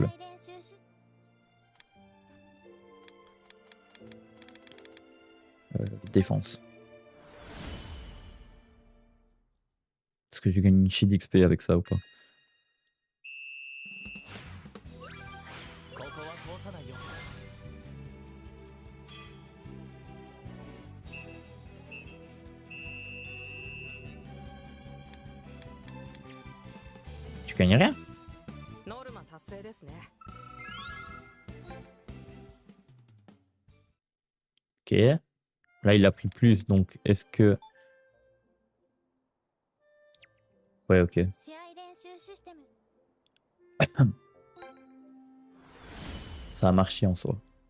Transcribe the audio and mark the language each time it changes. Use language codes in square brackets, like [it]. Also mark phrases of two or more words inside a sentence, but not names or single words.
[ja] 試合練習し [fr] défense. Est-ce que tu gagnes une shit d'XP avec ça ou pas? [ja] ここは通さないよ。 [fr] Tu gagnes rien? [ja] ノルマ達成ですね。 [fr] Ok. Là, il a pris plus, donc est-ce que... Ouais, ok. [ja] 試合練習システム [fr] Ça a marché en soi.